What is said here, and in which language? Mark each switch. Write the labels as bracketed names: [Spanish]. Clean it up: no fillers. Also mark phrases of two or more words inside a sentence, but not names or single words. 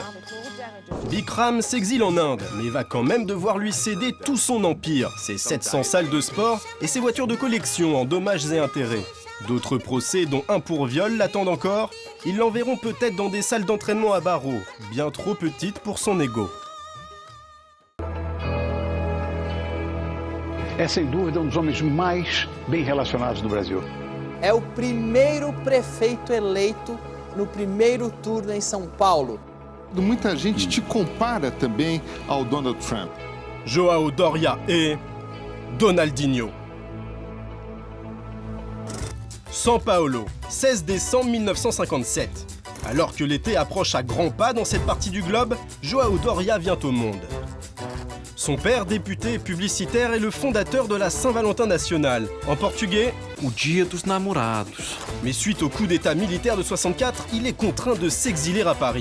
[French] Bikram s'exile en Inde, mais va quand même devoir lui céder tout son empire, ses 700 salles de sport et ses voitures de collection en dommages et intérêts. D'autres procès, dont un pour viol, l'attendent encore. Ils l'enverront peut-être dans des salles d'entraînement à barreaux, bien trop petites pour son ego. [Portuguese] É sem dúvida dos homens mais bem relacionados do Brasil. É o primeiro prefeito eleito no primeiro turno em São Paulo. Muita gente te compara também ao Donald Trump. [French] João Doria et Donaldinho. São Paulo, 16 décembre 1957. Alors que l'été approche à grands pas dans cette partie du globe, João Doria vient au monde. Son père, député et publicitaire, est le fondateur de la Saint-Valentin nationale. En portugais, [Portuguese] o Dia dos Namorados. [French] Mais suite au coup d'état militaire de 64, il est contraint de s'exiler à Paris.